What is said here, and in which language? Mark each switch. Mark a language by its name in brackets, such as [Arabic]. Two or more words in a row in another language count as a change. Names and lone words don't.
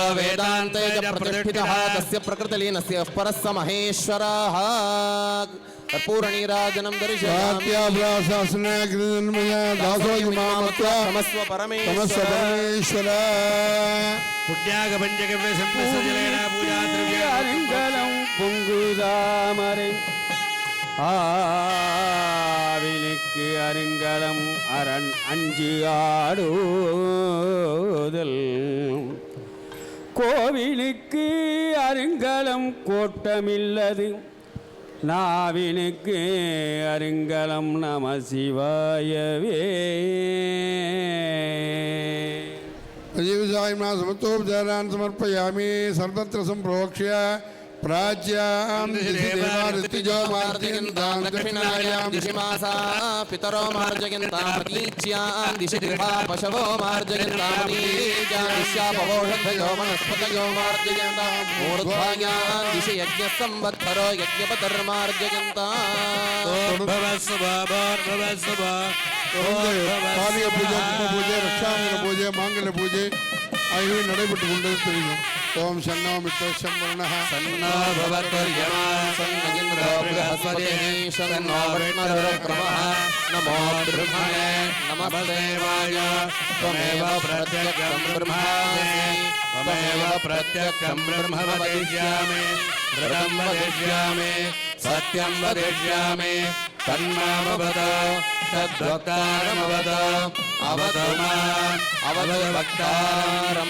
[Sanskrit] वेदान्ते च प्रतिष्ठितः तस्य प्रकृतिलीनस्य परस्य महेश्वरः कर्पूरनीराजनं दर्शयामि नमस्व परमेश्वर पुण्यागपञ्चगव्य संविसर्जनेन पूजा [Tamil] அருங்கலம் பொங்குதாமரை ஆவினுக்கு அருங்கலம் அரண் அஞ்சு ஆடுதல் கோவிலுக்கு அருங்கலம் கோட்டமில்லது நாவினுக்கு அருங்கலம் நம சிவாயவே [Sanskrit] समस्तोपचारान् समर्पयामि सर्वत्र सम्प्रोक्ष्य प्राच्यां दिशि देवार्तिजो मार्जयन्तां दक्षिणायां दिशि मासा पितरो मार्जयन्तां प्रतीच्यां दिशि गृहा पशवो मार्जयन्तां दिश्यापवोषधयो वनस्पतयो मार्जयन्तां मूर्ध्वायां दिशि यज्ञसंवत्सरो यज्ञपतर्मार्जयन्तां [Tamil] பாலிய பூஜை கும்ப பூஜை ரக்ஷாங்கர பூஜை மாங்கல்ய பூஜை ஆகியவை நடைபெற்றுக் கொண்டது தெரியும். [Sanskrit] ॐ शन्नो मित्रस्यम् वरुणः सन्नो भवत्वर्यमा सन्न इन्द्रो बृहस्पतिः सन्नो विष्णुरुक्रमः नमो ब्रह्मणे नमस्ते वाय त्वमेव प्रत्यक्षं ब्रह्मासि त्वमेव प्रत्यक्षं ब्रह्म वदिष्यामि ऋतं वदिष्यामि सत्यं वदिष्यामि तन्मामवद तद्वक्तारमवद अवतु माम् अवतु वक्तारम्